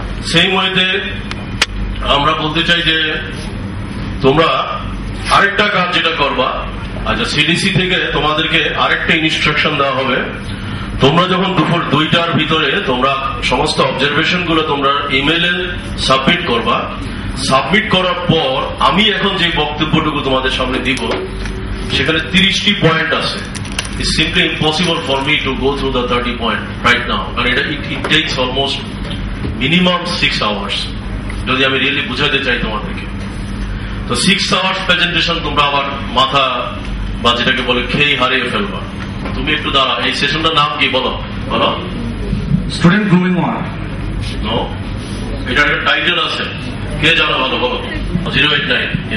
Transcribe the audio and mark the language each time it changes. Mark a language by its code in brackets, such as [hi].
[bn] সেই ওয়েতে আমরা বলতে চাই যে তোমরা আরেকটা কাজ যেটা করবা, আচ্ছা সিডিসি থেকে তোমাদেরকে আরেকটা ইনস্ট্রাকশন দেওয়া হবে। তোমরা যখন দুপুর 2টার ভিতরে তোমরা সমস্ত অবজারভেশন গুলো তোমরা ইমেইলে সাবমিট করবা, সাবমিট করার পর আমি এখন যে বক্তব্যটুকু তোমাদের সামনে দিব সেখানে 30টি পয়েন্ট আছে। [en] It's simply impossible for me to go through the 30 point right now. And it takes almost minimum 6 hours. [bn] যদি আমি রিয়েলি বুঝাতে চাই তোমাদেরকে, তো 6 hours প্রেজেন্টেশন তোমরা আবার মাথা বা যেটাকে বলে খেয়ে হারিয়ে ফেলবা। তুমি একটু দাঁড়া, এই সেশনটার নাম কি বলো? বলো। [en] Student grooming 1। [bn] নো, এটার একটা টাইটেল আছে, কে জানো? ভালো বলো। 089